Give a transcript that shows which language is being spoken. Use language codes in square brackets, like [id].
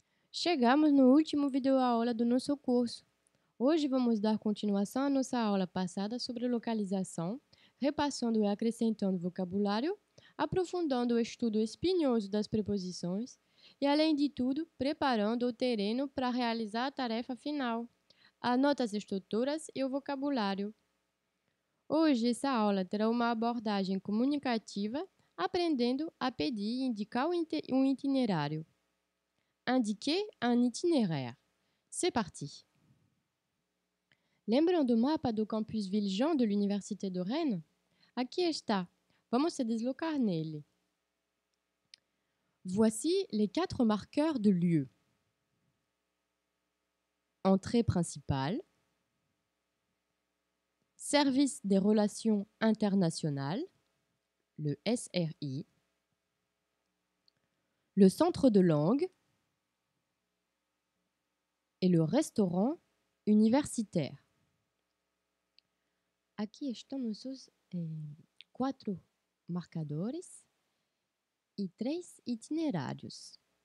[pt] Chegamos no último videoaula do nosso curso. Hoje vamos dar continuação à nossa aula passada sobre localização, repassando e acrescentando vocabulário, aprofundando o estudo espinhoso das preposições e, além de tudo, preparando o terreno para realizar a tarefa final. Anote as estruturas e o vocabulário. Hoje, essa aula terá uma abordagem comunicativa, aprendendo a pedir e indicar um itinerário. [fr] Indiquer un itinéraire. C'est parti! [pt] Lembram do mapa do campus Villejean de l'Université de Rennes? Aqui está. Vamos se deslocar nele. [fr] Voici les 4 marqueurs de lieu. Entrée principale. Service des relations internationales, le SRI. Le centre de langue et le restaurant universitaire. [pt] Aqui estão nossos 4 marcadores e 3 itinerários.